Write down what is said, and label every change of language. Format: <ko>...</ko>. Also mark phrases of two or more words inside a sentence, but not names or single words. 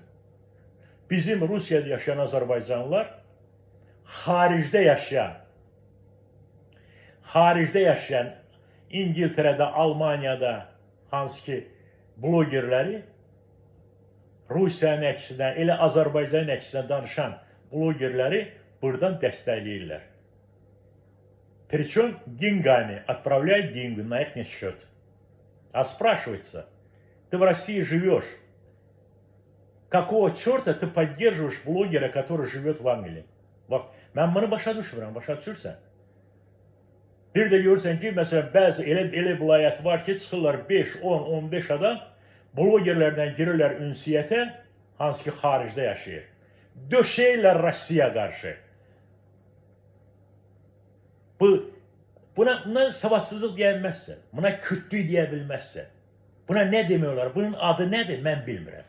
<az>Bizim Rusiyada yaşayan Azərbaycanlılar xaricdə yaşayan İngiltərədə, Almaniyada hansı ki blogerləri Rusiyanın əksinə, elə Azərbaycanın əksinə danışan blogerləri buradan dəstəkləyirlər.</az> <ru>Причем деньгами отправляют деньги на их счет. А спрашивается, ты в России живешь, какого черта ты поддерживаешь блогера, который живет в Англии?</ru> <az>Mən bunu başa düşmürəm, başa düşürsən? Bir də görürsən ki, məsələn, bəzi elə vilayət var ki, çıxırlar 5, 10, 15 adam, blogerlərdən girirlər ünsiyyətə, hansı ki, xaricdə yaşayır. Döşəyirlər Rusiya qarşı. Buna savadsızlıq deyilməzsə, buna kütlük deyə bilməzsə, buna nə demək olar, bunun adı nədir, mən bilmirəm.</az>